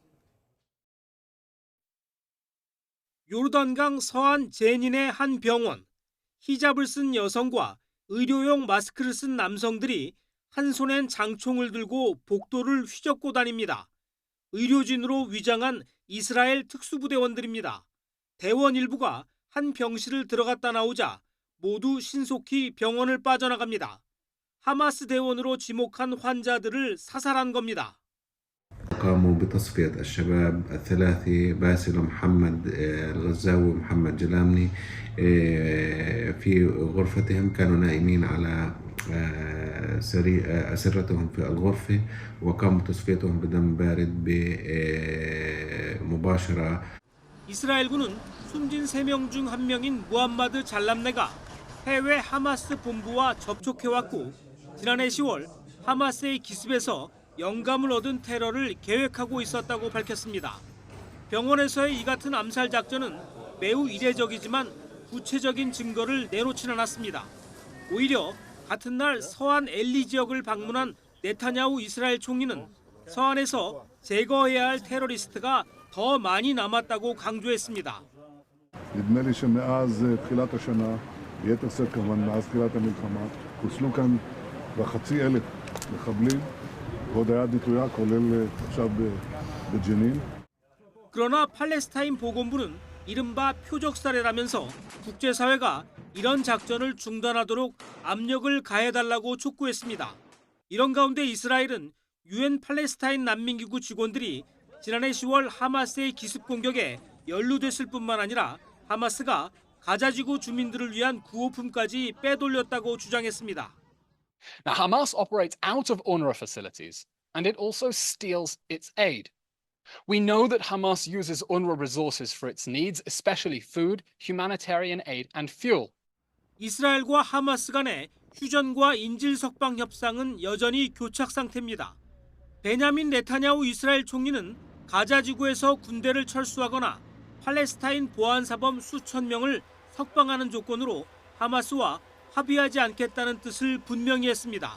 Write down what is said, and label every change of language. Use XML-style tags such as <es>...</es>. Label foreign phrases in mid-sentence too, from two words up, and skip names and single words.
<ko>요르단강 서안 제닌의 한 병원, 히잡을 쓴 여성과 의료용 마스크를 쓴 남성들이 한 손엔 장총을 들고 복도를 휘젓고 다닙니다. 의료진으로 위장한 이스라엘 특수부대원들입니다. 대원 일부가 한 병실을 들어갔다 나오자 모두 신속히 병원을 빠져나갑니다. 하마스 대원으로 지목한 환자들을 사살한 겁니다.</ko> <ar>قاموا بتصفية الشباب الثلاثي باسل محمد الغزاوي ومحمد جلامني في غرفتهم كانوا نائمين على أسرتهم في الغرفة وقاموا تصفيتهم بدم بارد بمباشرة.</ar> <ko>이스라엘군은 숨진 3명 중 1명인 무함마드 잘람네가 해외 하마스 본부와 접촉해왔고 지난해 10월 하마스의 기습에서 영감을 얻은 테러를 계획하고 있었다고 밝혔습니다. 병원에서의 이 같은 암살 작전은 매우 이례적이지만 구체적인 증거를 내놓지는 않았습니다. 오히려 같은 날 서안 엘리 지역을 방문한 네타냐후 이스라엘 총리는 서안에서 제거해야 할 테러리스트가 더 많이 남았다고 강조했습니다.</ko> <he>נדמה לי שמאז תחילת השנה ביתר שאת כמובן מאז תחילת המלחמה, חוסלו כאן בחצי אלף מחבלים, ועוד היד נטויה, כולל עכשיו בג'נין.</he> <ko>그러나 팔레스타인 보건부는 이른바 표적살해라면서 국제사회가 이런 작전을 중단하도록 압력을 가해달라고 촉구했습니다. 이런 가운데 이스라엘은 유엔 팔레스타인 난민기구 직원들이 지난해 10월 하마스의 기습 공격에 연루됐을 뿐만 아니라 하마스가 가자지구 주민들을 위한 구호품까지 빼돌렸다고 주장했습니다.</ko> <en>Now, Hamas operates out of UNRWA facilities, and it also steals its aid. We know that Hamas uses UNRWA resources for its needs, especially food, humanitarian aid, and fuel.</en> <ko>이스라엘과 하마스 간의 휴전과 인질 석방 협상은 여전히 교착 상태입니다. 베냐민 네타냐후 이스라엘 총리는 가자 지구에서 군대를 철수하거나 팔레스타인 보안사범 수천 명을 석방하는 조건으로 하마스와 합의하지 않겠다는 뜻을 분명히 했습니다.</ko>